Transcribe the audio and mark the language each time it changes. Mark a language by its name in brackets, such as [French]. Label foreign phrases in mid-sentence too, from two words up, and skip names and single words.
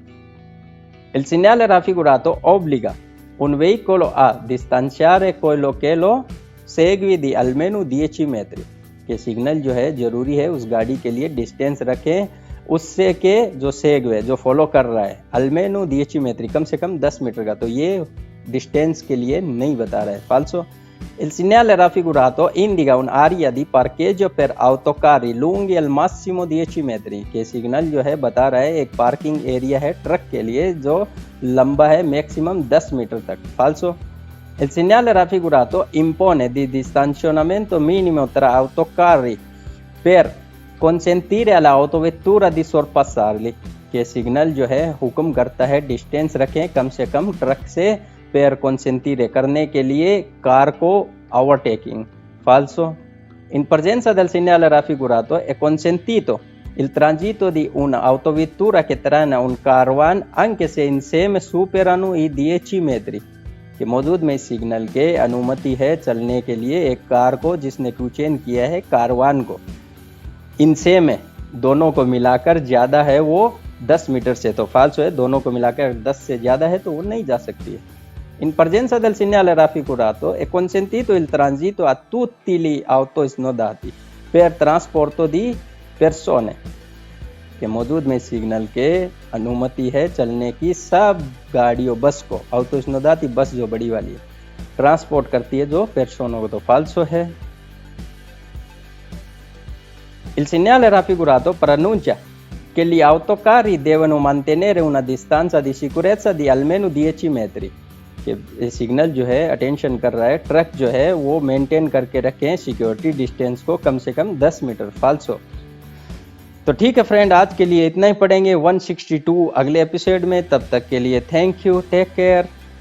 [Italian] il segnale raffigurato obbliga un veicolo a distanziare quello che lo segue di almeno 10 metri। [Hindi] के सिग्नल जो है जरूरी है उस गाड़ी के लिए डिस्टेंस रखें उससे के जो सेगवे जो फॉलो कर रहा है [Italian] almeno 10 metri, [Hindi] कम से कम 10 मीटर का, तो ये डिस्टेंस के लिए नहीं बता रहा है। [Italian] फाल्सो il segnale raffigurato indica un'area di parcheggio per autocarri lunghi al massimo 10 metri। [Hindi] के सिग्नल जो है बता रहा है एक [English] parking area [Hindi] है ट्रक के लिए जो लंबा है मैक्सिमम 10 मीटर तक। [Italian] फाल्सो il segnale raffigurato impone di distanziamento minimo tra autocarri per consentire all'autovettura di sorpassarli, [Hindi] के सिग्नल जो है हुक्म करता है डिस्टेंस रखें कम से कम ट्रक से, [Italian] per consentire [Hindi] करने के लिए कार को ओवरटेकिंग। [Italian] falso, in presenza del segnale raffigurato è consentito il transito di un'autovettura che trana un caravan anche se insieme superano i 10 metri, [Hindi] कि मौजूद में सिग्नल के अनुमति है चलने के लिए एक कार को जिसने टू चेन किया है कारवान को, इनसे में दोनों को मिलाकर ज़्यादा है वो 10 मीटर से, तो फाल्सो है, दोनों को मिलाकर 10 से ज़्यादा है तो वो नहीं जा सकती है। [Italian] In presenza del segnale raffigurato è consentito il transito a tutti gli autosnodati per trasporto di persone, [Hindi] के मौजूद में सिग्नल के अनुमति है चलने की सब गाड़ियों, बस को, autosnodati बस जो बड़ी वाली है, ट्रांसपोर्ट करती है जो पेर्सोनों को, तो फाल्सो है। [Italian] Il segnale raffigurato preannuncia che gli autocarri devono mantenere una distanza di sicurezza di almeno 10 metri, [Hindi] कि सिग्नल जो है अटेंशन कर रहा है ट्रक जो है वो मेंटेन करके रखें [English] security distance [Hindi] को कम से कम 10 मीटर। फाल्सो। तो ठीक है फ्रेंड, आज के लिए इतना ही पढ़ेंगे 162 अगले एपिसोड में। तब तक के लिए [English] thank you, take care.